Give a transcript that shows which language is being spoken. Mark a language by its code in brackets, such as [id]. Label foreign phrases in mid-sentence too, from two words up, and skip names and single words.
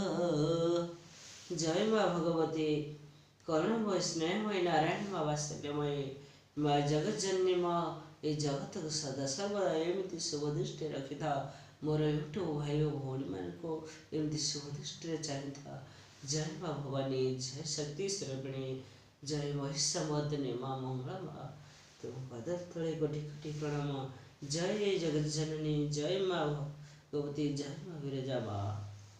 [or] ଜୟ ମା ଭଗବତୀ କରୁଣମୟ ସ୍ନେହମୟୀ ନାରାୟଣ ମା ବାତ୍ସଲ୍ୟମୟୀ ମା ଜଗଜ୍ଜନନୀ ମା, ଏ ଜଗତକୁ ସଦା ସର୍ବଦା ଏମିତି ଶୁଭ ଦୃଷ୍ଟିରେ ରଖିଥାଅ। ମୋର ୟୁଟ୍ୟୁବ ଭାଇ ଓ ଭଉଣୀମାନଙ୍କୁ ଏମିତି ଶୁଭ ଦୃଷ୍ଟିରେ ଚାହିଁଥାଅ। ଜୟ ମା ଭବାନୀ, ଜୟ ଶକ୍ତି ସ୍ୱରୂପିଣୀ, ଜୟ ମହିଷାମର୍ଦିନୀ ମା ମଙ୍ଗଳା ମା। ତୁମ ପଦର ତଳେ କୋଟି କୋଟି ପ୍ରଣାମ। ଜୟ ଜଗତ ଜନନୀ, ଜୟ ମାଁ ଭଗବତୀ, ଜୟ ମାଁ ବିରଜା ମାଁ।